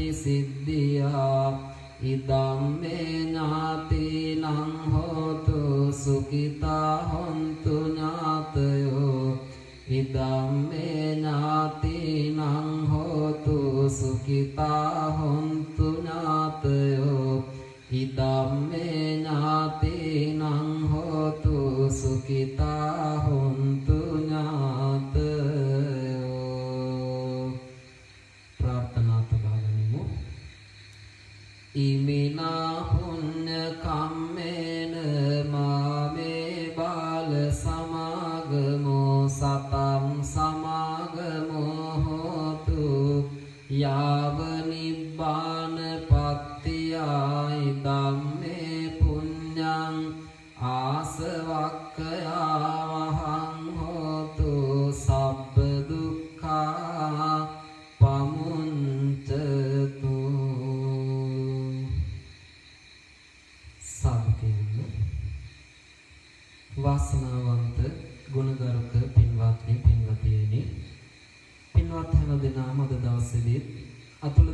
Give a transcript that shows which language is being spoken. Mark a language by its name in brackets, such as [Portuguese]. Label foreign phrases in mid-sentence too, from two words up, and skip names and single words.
[Pali] සිද්ධියා ඉදම්මේ ඥාතිනං හෝතු සුඛිතා හොන්තු ඥාතයෝ ඉදම්මේ ඥාතිනං හෝතු සුඛිතා හොන්තු ඥාතයෝ ඉදම්මේ ඥාතිනං හෝතු සුඛිතා හොන්තු [Sinhala] ඥාතයෝ ප්‍රාර්ථනා තබාගනිමු [Pali] ඉමිනා පුඤ්ඤ කම්මේන මාමේ බාල සමාගමෝ සතං සමාගමෝ හෝතු යාව නිබ්බාන පත්තියයි ධම්මේ පුඤ්ඤං ආසවක්ඛයාවහං හෝතු සබ්බ දුක්ඛා [Sinhala] පමුඤ්චතු සාදුකේන වාසනාවන්ත ගුණගරුක පින්වත්නි පින්වතියනි පින්වත් හැම දෙනාම අද දවසේදී අතුල